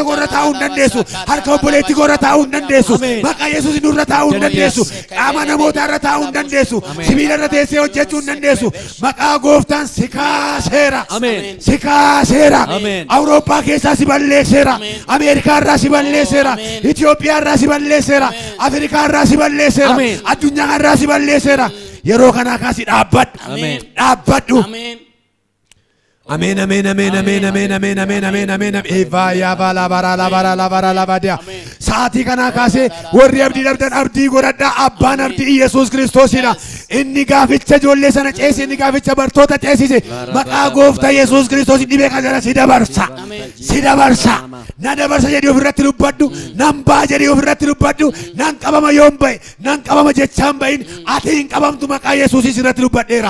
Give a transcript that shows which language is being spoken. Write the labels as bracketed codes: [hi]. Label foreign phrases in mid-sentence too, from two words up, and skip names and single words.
[om] gorra taa'uu hin dandeessu harka obboleetti gorra taa'uu hin dandeessu maqaa Yesuusin nurra taa'uu hin dandeessu qaama namootaa irra taa'uu hin dandeessu sibiila irra teessee hojjechuu hin dandeessu maqaa gooftaan si kaaseera si kaaseera Awurooppaa keessaa si balleesseera Ameerikaa irraa si balleesseera Itoophiyaa irraa si balleesseera Afrikaa irraa si balleesseera addunyaa irraa si balleesseera yeroo kanaa kaasi dhaabbadhu Amen, amen, amen, amen, amen, amen, amen, amen, amen, Eva ya bala bara la bara la bara la badia. Saati kana kaase warri abdii dhabdan abdii godhadha abbaan abdii Yesuus Kiristoosidha. Inni gaaficha ijoollee sana ceese inni gaaficha bartoota ceesise maqaa gooftaa Yesuus Kiristoos dhibee kana si dabarsa. Si dabarsa. Na dabarsa jedhii ofirratti dubbadhu nan baa jedhii ofirratti dubbadhu nan qabama yoon bahe nan qabama jechaan bahin ati hin qabamtu maqaa Yesuusin irratti dubbadheera.